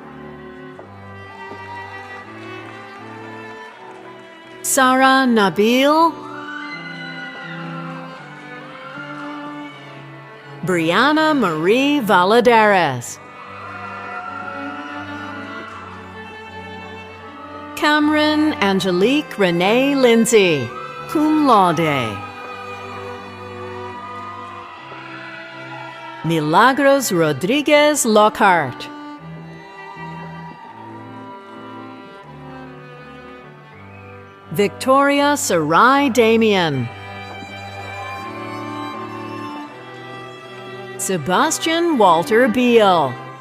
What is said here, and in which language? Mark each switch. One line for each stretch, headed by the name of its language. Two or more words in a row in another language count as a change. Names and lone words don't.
English: Sarah Nabil. Brianna Marie Valadares. Cameron Angelique Renee Lindsay,
Latin: cum laude.
English: Milagros Rodriguez Lockhart. Victoria Sarai Damian. Sebastian Walter Beal.